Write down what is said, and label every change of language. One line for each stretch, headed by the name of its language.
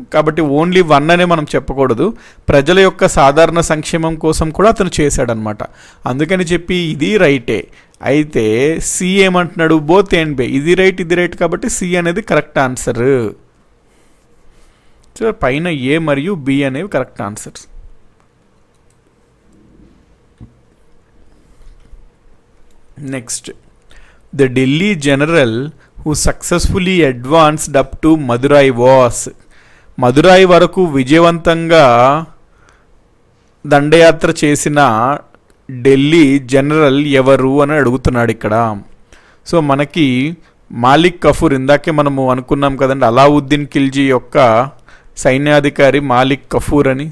Telugu: కాబట్టి only one అనే మనం చెప్పకూడదు. ప్రజల యొక్క సాధారణ సంక్షేమం కోసం కూడా అతను చేశాడనమాట. అందుకని చెప్పి ఇది రైటే. అయితే సి ఏమంటున్నాడు? బోత్ అండ్ బే. ఇది రైట్ కాబట్టి సి అనేది కరెక్ట్ ఆన్సర్. సో పైన ఏ మరియు బి అనేవి correct answers.
English: Next, the Delhi general who successfully advanced up to Madurai was.
Telugu: Madurai వరకు విజయవంతంగా దండయాత్ర చేసిన ఢిల్లీ జనరల్ ఎవరు అని అడుగుతున్నాడు ఇక్కడ. సో మనకి మాలిక్ కఫూర్, ఇందాకే మనము అనుకున్నాం కదండి అలావుద్దీన్ ఖిల్జీ యొక్క సైన్యాధికారి మాలిక్ కఫూర్ అని.